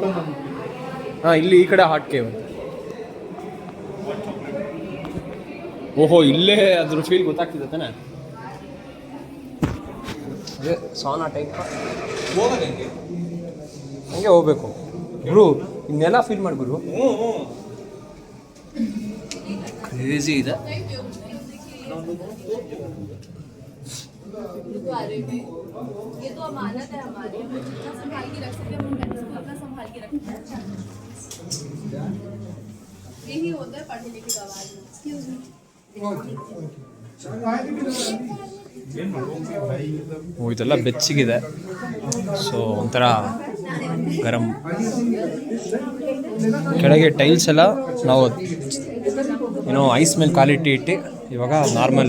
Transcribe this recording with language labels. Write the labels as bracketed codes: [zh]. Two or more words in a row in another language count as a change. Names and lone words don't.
[kn] ಹಾಂ, ಇಲ್ಲಿ ಈ ಕಡೆ [en] hot cave. [kn] ಓಹೋ, ಇಲ್ಲೇ ಅದ್ರ ಫೀಲ್ ಗೊತ್ತಾಗ್ತಿದೆ ತಾನೆ. ಅದೇ [en] sauna type [kn] ಹಂಗೆ ಹೋಗ್ಬೇಕು ಗುರು. ಇನ್ನೆಲ್ಲ ಫೀಲ್ ಮಾಡಿ ಗುರು. ಕ್ರೇಜಿ ಇದೆ. [hi] ये तो अमानत है हमारी, हम जितना संभाल के रख सकते हैं हम अपना संभाल के रखते हैं. यही होता है पढ़ने लिखे का आवाज. [en] excuse me. [kn] ಇದೆಲ್ಲ ಬೆಚ್ಚಗಿದೆ. ಸೊ ಒಂಥರ ಗರಂ. ಕೆಳಗೆ ಟೈಲ್ಸ್ ಎಲ್ಲ ನಾವು ಏನೋ ಐಸ್ ಮೇಲೆ ಕ್ವಾಲಿಟಿ ಇಟ್ಟು ಇವಾಗ ನಾರ್ಮಲ್